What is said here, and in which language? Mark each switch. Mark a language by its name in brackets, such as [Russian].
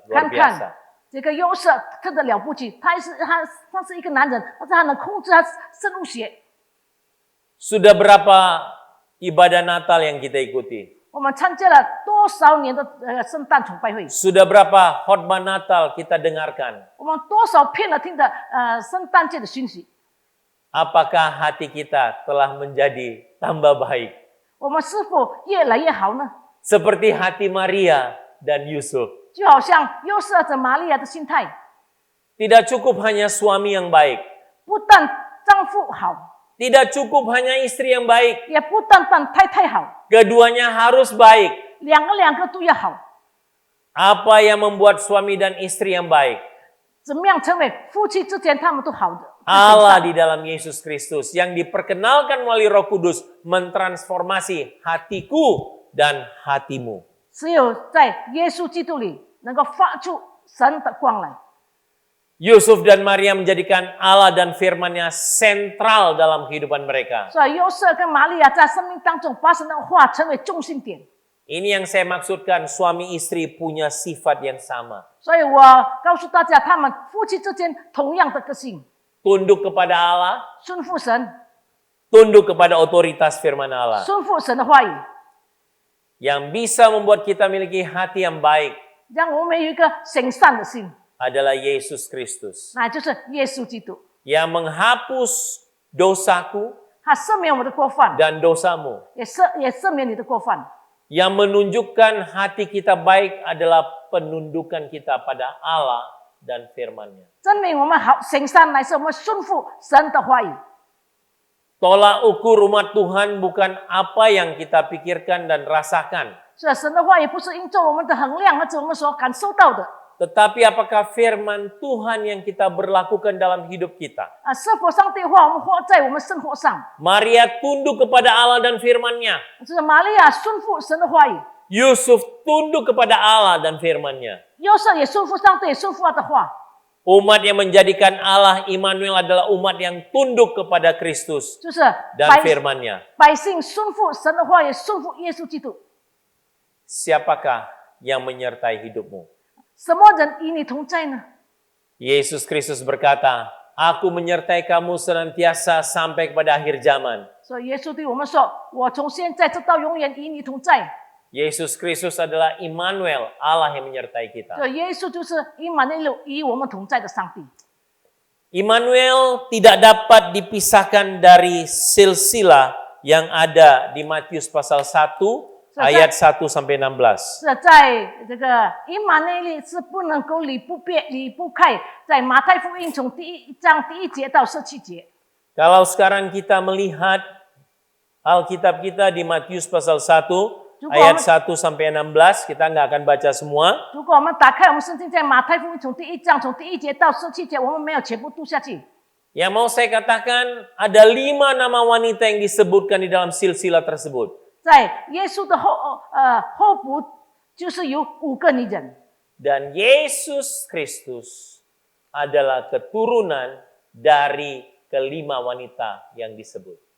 [Indonesian] Luar [Chinese] 看 [Indonesian] biasa. [Chinese] 看这个约瑟真的了不起，他是一个男人，但是他能控制他生物学。 [Indonesian] Sudah berapa ibadah Natal yang kita ikuti? [Chinese] 我们参加了多少年的圣诞崇拜会？ [Indonesian] Sudah berapa khotbah Natal kita dengarkan? [Chinese] 我们多少遍了听的圣诞节的讯息？ [Indonesian] Apakah hati kita telah menjadi tambah baik? [Chinese] 我们是否越来越好呢？ [Indonesian] Seperti hati Maria dan Yusuf. [Chinese] 就好像约瑟和玛利亚的心态， [Indonesian] Tidak cukup hanya suami yang baik. [Chinese] 不但丈夫好， [Indonesian] Tidak cukup hanya istri yang baik. [Chinese] 也不但太太好， [Indonesian] Keduanya harus baik. [Chinese] 两个都要好。 [Indonesian] Apa yang membuat suami dan istri yang baik? [Chinese] 怎么样成为夫妻之间他们都好的？ [Indonesian] Allah di dalam Yesus Kristus yang diperkenalkan melalui Roh Kudus mentransformasi hatiku dan hatimu. [Chinese] 只有在耶稣基督里能够发出神的光来。 [Indonesian] Yusuf dan Maria menjadikan Allah dan firman-Nya sentral dalam kehidupan mereka. [Chinese] 所以约瑟跟玛利亚在生命当中把神的话成为中心点。 [Indonesian] Ini yang saya maksudkan, suami istri punya sifat yang sama. [Chinese] 所以我告诉大家，他们夫妻之间同样的个性， [Indonesian] Tunduk kepada Allah, [Chinese] 顺服神， [Indonesian] tunduk kepada otoritas firman Allah. [Chinese] 顺服神的话语， [Indonesian] Yang bisa membuat kita memiliki hati yang baik [Chinese] 让我们有一个行善的心， [Indonesian] adalah Yesus Kristus. [Chinese] 那就是耶稣基督， [Indonesian] Yang menghapus dosaku [Chinese] 他赦免我的过犯， [Indonesian] dan dosamu. [Chinese] 也赦免你的过犯。 [Indonesian] Yang menunjukkan hati kita baik adalah penundukan kita pada Allah dan firman-Nya. [Chinese] 证明我们好行善乃是我们顺服神的话语。 [Indonesian] Tolak ukur umat Tuhan bukan apa yang kita pikirkan dan rasakan, [Chinese] 所以神的话语不是因着我们的衡量，而是我们所感受到的。 [Indonesian] tetapi apakah firman Tuhan yang kita berlakukan dalam hidup kita. [Chinese] 是否上帝的话我们活在我们生活上？ [Indonesian] Maria tunduk kepada Allah dan firman-Nya. [Chinese] 就是玛利亚顺服神的话语， [Indonesian] Yusuf tunduk kepada Allah dan firman-Nya. [Chinese] 约瑟也顺服上帝，也顺服他的话。 [Indonesian] Umat yang menjadikan Allah Immanuel adalah umat yang tunduk kepada Kristus [Chinese] 就是 [Indonesian] dan [Chinese] 百 [Indonesian] firman-Nya. [Chinese] 百姓顺服神的话，也顺服耶稣基督。 [Indonesian] Siapakah yang menyertai hidupmu? [Chinese] 什么人与你同在呢？ [Indonesian] Yesus Kristus berkata, Aku menyertai kamu senantiasa sampai kepada akhir zaman. [Chinese] 所以耶稣对我们说：“我从现在直到永远与你同在。” [Indonesian] Yesus Kristus adalah Immanuel, Allah yang menyertai kita. [Chinese] 所以耶稣就是以马内利与我们同在的上帝。 [Indonesian] Immanuel tidak dapat dipisahkan dari silsilah yang ada di Matius pasal 1 ayat 1 sampai 16. [Chinese] 是在这个以马内利是不能够离不开，在马太福音从第1章第1节到17节。 [Indonesian] Kalau sekarang kita melihat Alkitab kita di Matius pasal 1 ayat 1 sampai 16, kita nggak akan baca semua. [Chinese] 如果我们打开我们圣经，在马太福音从第1章从第1节到17节，我们没有全部读下去。 [Indonesian] Yang mau saya katakan, ada 5 nama wanita yang disebutkan di dalam silsilah tersebut. [Chinese] 在耶稣的后部，就是有5个女人。 [Indonesian] Dan Yesus Kristus adalah keturunan dari kelima wanita yang disebut.